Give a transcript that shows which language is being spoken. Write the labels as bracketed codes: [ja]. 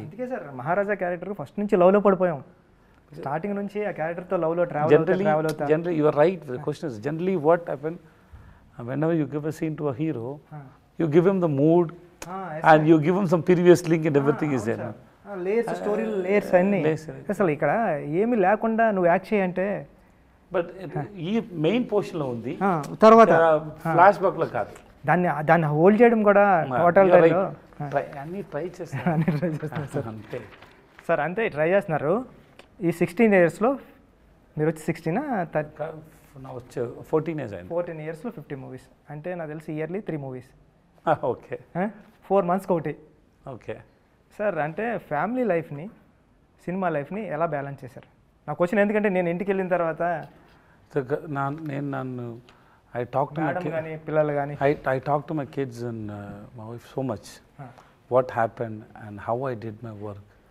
[te] అందుకే సార్ మహారాజా character first నుంచి లవ్లో పడిపోయాం. స్టార్టింగ్ నుంచి ఆ క్యారెక్టర్తో లవ్లో ట్రావెల్ అవుతా. [en] Generally, you are right. The question is generally what happened whenever you give a scene to a hero, you give him the mood and you give him some previous link and everything is there. [te] Layers story layers అన్నీ అసలు ఇక్కడ ఏమీ లేకుండా నువ్వు act చేయంటే but ఈ main portion లో ఉంది, తర్వాత ఫ్లాష్ బ్యాక్ లో కాదు. దాన్ని హోల్డ్ చేయడం కూడా టోటల్ అన్ని ట్రై చేస్తారు సార్. అంతే సార్, అంతే ట్రై చేస్తున్నారు. ఈ 16 yearsలో మీరు వచ్చి 16 వచ్చే 14 years అయింది. 14 yearsలో 50 movies అంటే నాకు తెలిసి ఇయర్లీ 3 movies. ఓకే. 4 monthsకి ఒకటి. ఓకే సార్, అంటే ఫ్యామిలీ లైఫ్ని సినిమా లైఫ్ని ఎలా బ్యాలెన్స్ చేశారు? నా క్వశ్చన్ ఎందుకంటే నేను ఇంటికి వెళ్ళిన తర్వాత నన్ను [en] I talk to [te] మేడం కానీ పిల్లలు కానీ [en] I talk to my kids and my wife so much. What happened and how I did my work.